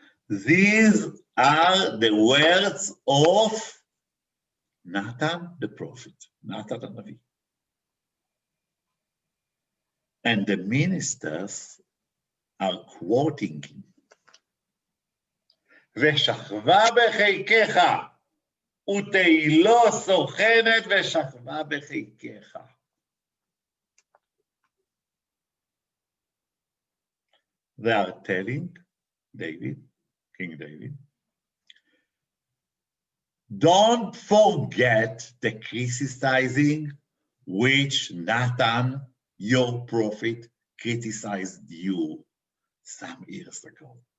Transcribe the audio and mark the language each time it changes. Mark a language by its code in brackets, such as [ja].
[en] These are the words of Nathan the prophet, Nathan the Navi. And the ministers are quoting him. [he] ושכבה בחיקך, ותהילו סוכנת ושכבה בחיקך. [en] They are telling David, King David, don't forget the criticizing which Nathan, your prophet, criticized you some years ago.